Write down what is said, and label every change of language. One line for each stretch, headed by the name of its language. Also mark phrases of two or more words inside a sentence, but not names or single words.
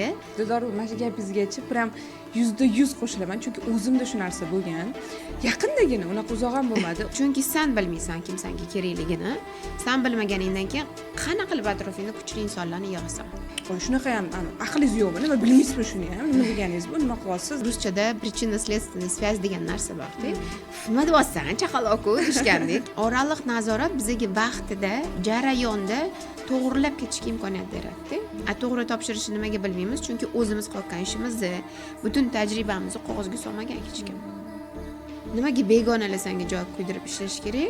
Uzbek: Dildor, mana shu gapingizgacha pram 100% qo'shilaman, chunki o'zimda shu narsa bo'lgan. Yaqindagina, unaqa uzoq ham bo'lmadi. chunki sen bilmaysan kim senga kerakligini. Sen bilmaganingdan keyin qana qilib atrofingda kuchli insonlarni yig'asan. Shunaqa ham aqlingiz yo'qmi? Nima bilmaysizmi shuni ham? Nima deganingiz bu? Nima qilyapsiz? Ruschada
Russian: причинно-следственный связь
Uzbek: degan narsa bor-ku. Nima deyapsan, chaqaloq-ku degandek. Oraliq nazorat bizga vaqtida, jarayonda to'g'rilab ketishga imkoniyat beradi. To'g'ri topshirishni nimaga bilmaymiz? Chunki o'zimiz qilgan ishimizni, butun tajribamizni qog'ozga solmagan hech kim. Nimaga begonalar senga javob quydirib ishlash kerak?